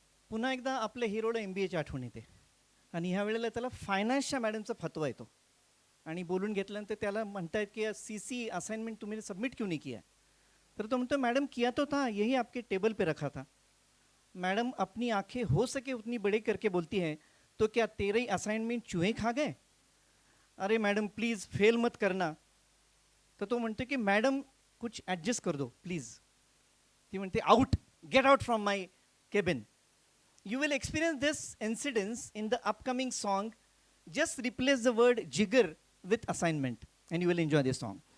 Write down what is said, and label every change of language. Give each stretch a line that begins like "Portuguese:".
Marathi: पुन्हा एकदा आपल्या हिरोला MBAची आठवण येते आणि ह्या वेळेला त्याला फायनान्सच्या मॅडमचा फतवा येतो आणि बोलून घेतल्यानंतर त्याला म्हणतायत की
Hindi: CC असाइनमेंट तुमने सबमिट क्यों नहीं किया.
Marathi: तर तो म्हणतो
Hindi: मैडम किया तो था, यही आपके टेबल पे रखा था. मैडम अपनी आंखें हो सके उतनी बड़ी करके बोलती है, तो क्या तेरे ही असाइनमेंट चूहे खा गए. अरे मैडम प्लीज़ फेल मत करना.
Marathi: तर तो म्हणतो की
Hindi: मैडम कुछ एडजस्ट कर दो प्लीज़.
Marathi: ती म्हणते
English: Out, get out from my cabin. You will experience this incidents in the upcoming song. Just replace the word jigger with assignment and you will enjoy this song.